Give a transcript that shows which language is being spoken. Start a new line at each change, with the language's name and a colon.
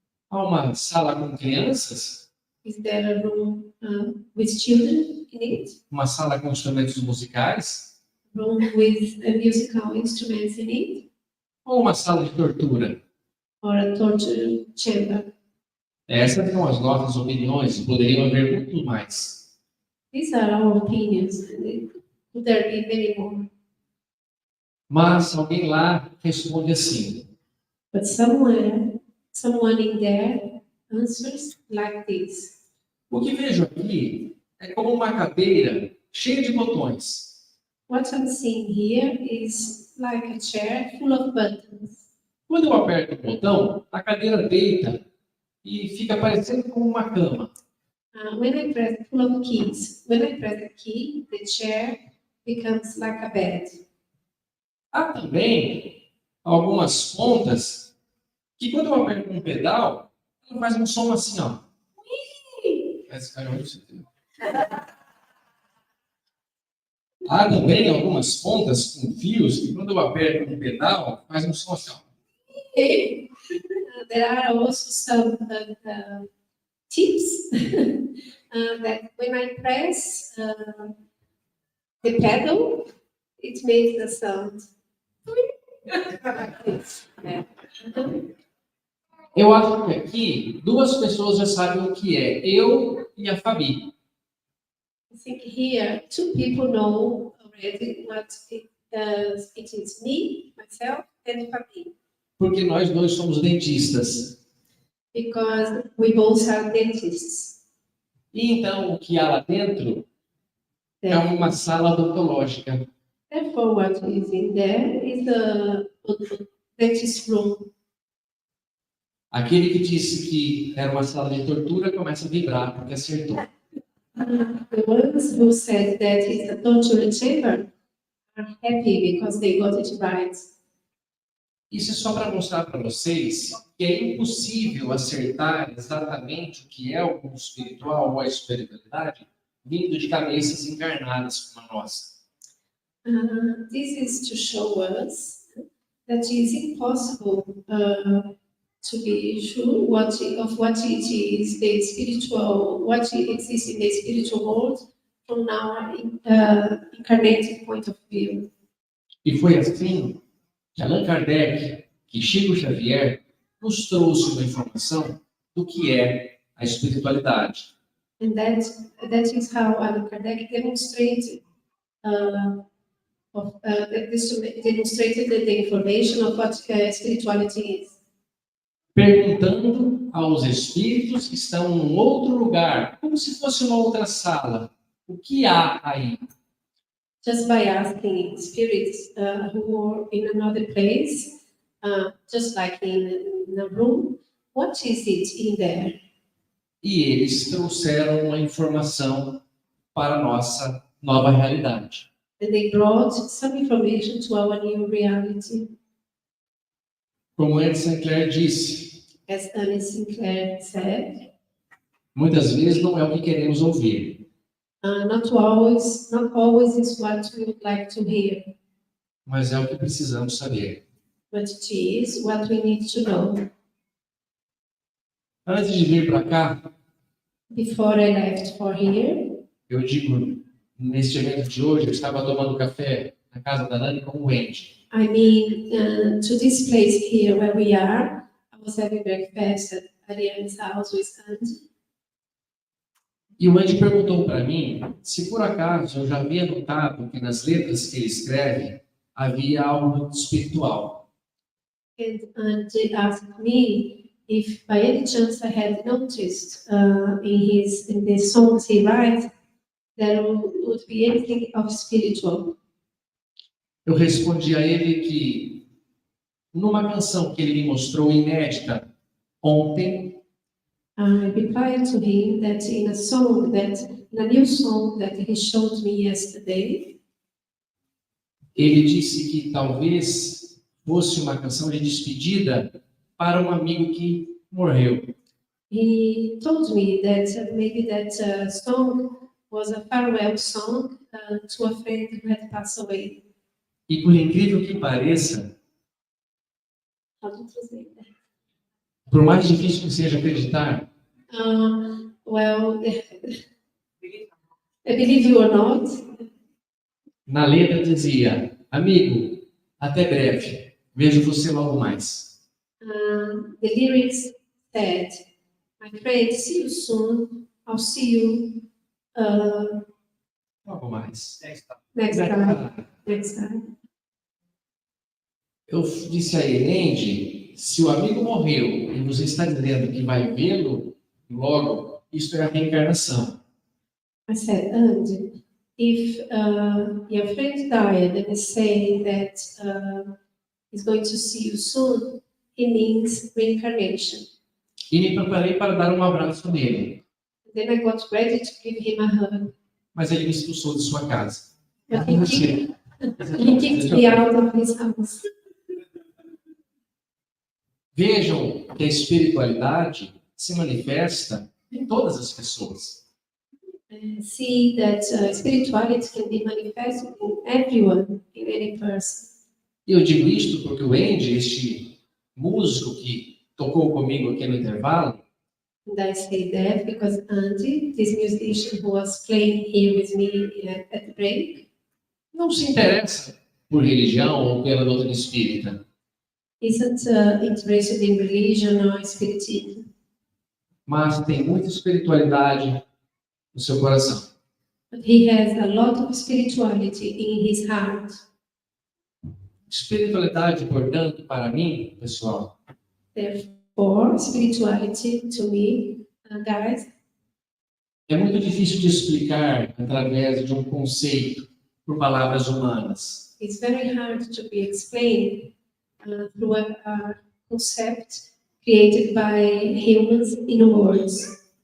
Portuguese: Há uma sala com crianças?
English: Is there a room with children in it?
Portuguese: Uma sala com instrumentos musicais?
English: Room with musical instruments in it?
Portuguese: Ou uma sala de tortura?
English: Or a torture chamber?
Portuguese: Essas são as nossas opiniões, poderiam haver muito mais.
English: These are our opinions. Could there be many more?
Portuguese: Mas alguém lá responde assim.
English: But someone in there answers like this.
Portuguese: O que vejo aqui é como uma cadeira cheia de botões.
English: What I'm seeing here is like a chair full of buttons.
Portuguese: Quando eu aperto o botão, a cadeira deita e fica parecendo como uma cama.
English: When I press full of keys, when I press the key, the chair becomes like a bed.
Portuguese: Há também algumas pontas que quando eu aperto um pedal, ele faz um som assim, ó. Há também algumas pontas com fios que quando eu aperto um pedal, faz um som assim, ó.
English: There are also some tips that when I press the pedal, it makes a sound.
Portuguese: Eu acho que aqui duas pessoas já sabem o que é, eu e a Fabi.
English: I think here two people know already what it is, me, myself, and Fabi.
Portuguese: Porque nós dois somos dentistas.
English: Because we both are dentists.
Portuguese: E então o que há lá dentro é uma sala odontológica.
English: Therefore, what is in there is a dentist room.
Portuguese: Aquele que disse que era uma sala de tortura começa a vibrar porque acertou.
English: The ones who said that it's a torture chamber are happy because they got it right.
Portuguese: Isso é só para mostrar para vocês que é impossível acertar exatamente o que é o mundo espiritual ou a espiritualidade vindo de cabeças encarnadas como a nossa.
English: This is to show us that it is impossible to be sure what it is the spiritual, what exists in the spiritual world from our incarnated point of view.
Portuguese: E foi assim que Allan Kardec, que Chico Xavier, nos trouxe uma informação do que é a espiritualidade.
English: And that is how Allan Kardec demonstrated the information of what spirituality is.
Portuguese: Perguntando aos espíritos que estão em outro lugar, como se fosse uma outra sala, o que há aí?
English: Just by asking spirits who are in another place, just like in a room, what is it in there?
Portuguese: E eles trouxeram uma informação para a nossa nova realidade.
English: And they brought some information to our new reality.
Portuguese: Como Sinclair disse,
English: As Sinclair said,
Portuguese: muitas vezes não é o que queremos ouvir,
English: not always is what we would like to hear,
Portuguese: mas é o que precisamos saber.
English: but it is what we need to know.
Portuguese: Antes de vir para cá,
English: Before I left for here,
Portuguese: eu digo, neste evento de hoje, eu estava tomando café na casa da Nani com o Wendy.
English: I mean, to this place here where we are, I was having breakfast at Ariane's house with Andy.
Portuguese: E o Andy perguntou para mim se por acaso eu já havia notado que nas letras que ele escreve havia algo espiritual.
English: And Andy asked me if by any chance I had noticed in the songs he writes there would be anything of spiritual.
Portuguese: Eu respondi a ele que numa canção que ele me mostrou inédita ontem,
English: I replied to him that in a new song that he showed me yesterday,
Portuguese: ele disse que talvez fosse uma canção de despedida para um amigo que morreu.
English: he told me that maybe that song was a farewell song to a friend who had passed away.
Portuguese: E por incrível que pareça,
English: How to translate that?
Portuguese: por mais difícil que seja acreditar,
English: Well, I believe you or not,
Portuguese: na letra dizia: amigo, até breve, vejo você logo mais.
English: the lyrics said, my friend, see you soon, I'll see you
Portuguese: Logo mais.
English: next time.
Portuguese: Eu disse a ele, Andy, se o amigo morreu e você está dizendo que vai vê-lo logo, isso é a reencarnação.
English: I said, Andy, if your friend died and is saying that he's going to see you soon, he means reincarnation.
Portuguese: E me preparei para dar um abraço nele,
English: Then I got ready to give him a hug,
Portuguese: mas ele me expulsou de sua casa.
English: but he kicked me out of his house.
Portuguese: Vejam que a espiritualidade se manifesta em todas as pessoas.
English: See that spirituality can be manifested in everyone, in any person.
Portuguese: E eu digo isto porque o Andy, este músico que tocou comigo aqui no intervalo,
English: And I say that because Andy, this musician who was playing here with me at the break,
Portuguese: não se interessa por religião ou pela doutrina espírita,
English: isn't interested in religion or spiritism,
Portuguese: mas tem muita espiritualidade no seu coração.
English: but he has a lot of spirituality in his heart.
Portuguese: Espiritualidade, portanto, para mim, pessoal,
English: Therefore, spirituality to me, guys,
Portuguese: é muito difícil de explicar através de um conceito por palavras humanas.
English: it's very hard to be explained through a concept created by humans in words.